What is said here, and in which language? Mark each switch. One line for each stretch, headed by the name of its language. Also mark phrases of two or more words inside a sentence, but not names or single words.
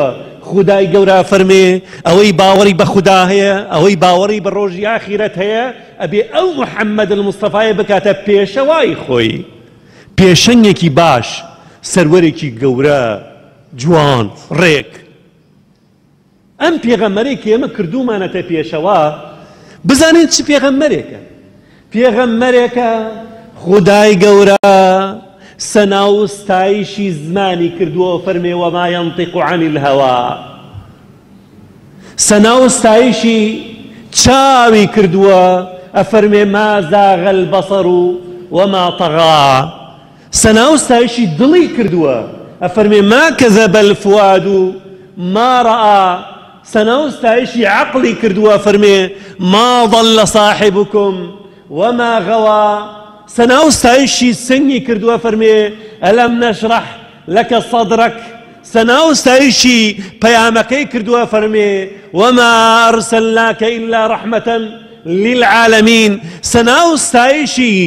Central Kurdish: خودای گەورە فەرمێ ئەوەی باوەڕی بە خودا هەیە، ئەوەی باوەڕی بە ڕۆژی ئاخیرەت هەیە، ئەبێ ئەو محەممەد المستەفایە بکاتە پێشەوای خۆی، پێشەنگێکی باش، سەروەرێکی گەورە، جوان، ڕێک. ئەم پێغەمبەرێکی ئێمە کردومانەتە پێشەوا، بزانین چ پێغەمبەرێکە. پێغەمبەرێکە خودای گەورە سەنا و ستایشی زمانی کردووە، فەرمێ
Arabic: وەما ينطق عن الهوى،
Central Kurdish: سەنا و ستایشی چاوی کردووە، ئەفەرمێ
Arabic: ما زاغ البصر وما طغى،
Central Kurdish: سەنا و ستایشی دڵی کردووە، ئەفەرمێ
Arabic: ما كذب الفؤاد ما رأى،
Central Kurdish: سەنا و ستایشی عەقڵی کردووە، فەرمێ
Arabic: ما ضل صاحبكم وما غوى
Central Kurdish: سناو ستایشی سنگی کردووە فەرمێ
Arabic: ئەلەم نەشرح لەکە صەدرەک
Central Kurdish: سناو ستایشی پەیامەکەی کردووە فەرمێ
Arabic: وما ئەرسەلناکە ئیلا ڕەحمەتەن للعالمین
Central Kurdish: سناو ستایشی